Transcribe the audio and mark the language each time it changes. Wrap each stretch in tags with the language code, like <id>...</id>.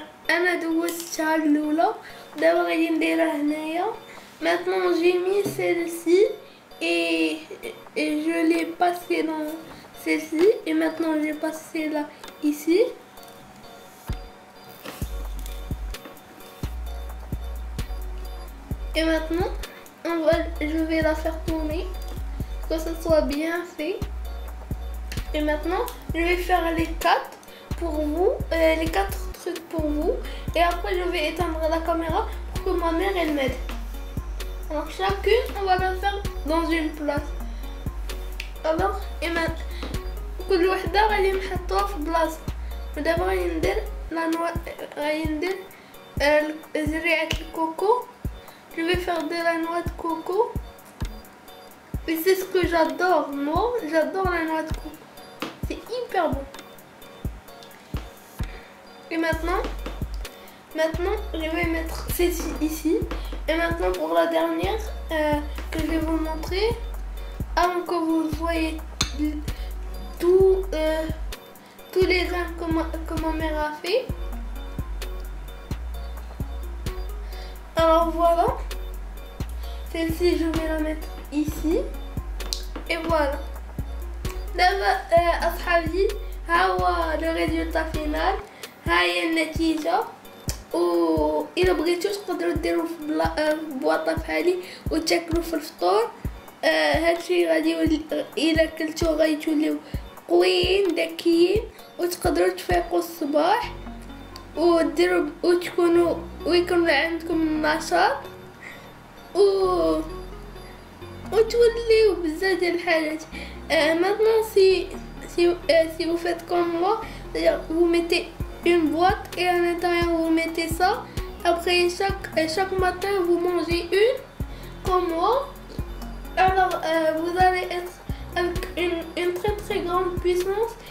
<ar>انا دوزتها الاولى دابا غادي نديرها هنايا.</ar> <fr>Maintenant j'ai mis celle-ci et je l'ai passé dans celle-ci et maintenant je vais passer là ici. Et maintenant je vais la faire tourner que ça soit bien fait. Et maintenant je vais faire les 4 pour vous, les 4 trucs pour vous et après je vais éteindre la caméra pour que ma mère elle m'aide. Alors chacune on va la faire dans une place. Alors et maintenant</fr> <ar>كل وحده غادي نحطوها في بلاصه. ودابا غادي ندير لا نوا غادي ندير زريعه الكوكو.</ar> <fr>Je vais faire de la noix de coco. Et c'est ce que j'adore, moi. J'adore la noix de coco. C'est hyper bon. Et maintenant, je vais mettre celle-ci ici. Et maintenant, pour la dernière que je vais vous montrer, avant que vous voyez tous les grains que ma mère a fait. Alors voilà, celle-ci je vais la mettre ici et voilà. D'abord,</fr> <ar>أصحابي ها هو</ar> <fr>le résultat final.</fr> <ar>ها هي النتيجة. وإذا بغيتو تقدروا ديروا في بواطة بحالي وتاكلوا في الفطور. هادشي غادي يولي إلا كلتو غيتوليو قويين ذكيين وتقدروا تفيقوا الصباح وديروا ويكون عندكم النشاط وتوليو بزاف ديال الحاجات.</ar> <fr>Maintenant si vous faites comme moi, c'est-à-dire vous mettez une boîte et à l'intérieur vous mettez ça. Après chaque matin vous mangez une comme moi. Alors vous allez être avec une très très grande puissance.</fr>